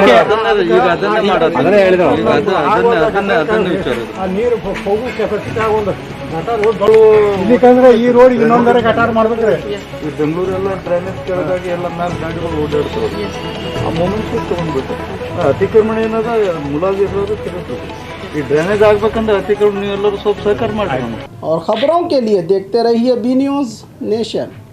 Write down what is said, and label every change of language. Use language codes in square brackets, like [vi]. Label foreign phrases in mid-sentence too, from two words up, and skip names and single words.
[kn] ಹೋಗು ಕೆಪಾಸಿಟಿ ಆಗೊಂಡು ಇದಕ್ಕಂದ್ರೆ ಈ ರೋಡ್ ಇನ್ನೊಂದರ ಗಟಾರ ಮಾಡ್ಬೇಕ್ರಿ. ಈ ಬೆಂಗಳೂರೆಲ್ಲ ಡ್ರೈನೇಜ್ ಕೆಳಗಾಗಿ ಎಲ್ಲ ಮ್ಯಾಲ ಗಾಡಿಗಳು ಓಡಾಡ್ತಾರೆ. ಆ ಮೂಮೆಂಟ್ಸ್ ತಗೊಂಡ್ಬಿಟ್ಟು ಅತಿಕ್ರಮಣ ಏನದ ಮುಲಾಗಿರೋದು ತಿರುಗ್ತದೆ. ಈ ಡ್ರೈನೇಜ್ ಆಗ್ಬೇಕಂದ್ರೆ ಅತಿಕ್ರಮಣ ನೀವೆಲ್ಲರೂ ಸ್ವಲ್ಪ ಸಹಕಾರ ಮಾಡಿ। [hi] और खबरों के लिए देखते रहिए बी न्यूज नेशन।